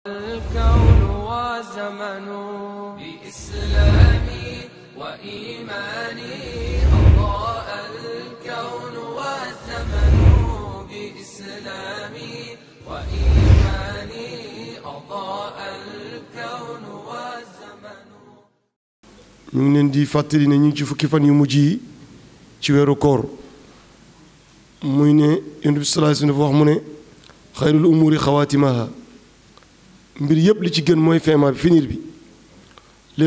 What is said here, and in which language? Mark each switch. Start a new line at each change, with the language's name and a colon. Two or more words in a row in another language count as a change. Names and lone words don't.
Arabic: الكون وزمن بإسلامي وإيماني أضاء الكون والزمن بإسلامي وإيماني أضاء الكون والزمن.
Wolof: ñu ngi leen di fàttali ne ñu ngi ci fukki fan yu mujj yi ci weeru koor muy ne Yonent bi
Arabic: صلى الله عليه وسلم
Wolof: dafa wax mu ne
Arabic: خير الأمور خواتيمها
Wolof: mbir yëpp li ci gën mooy feema bi finir bi léegi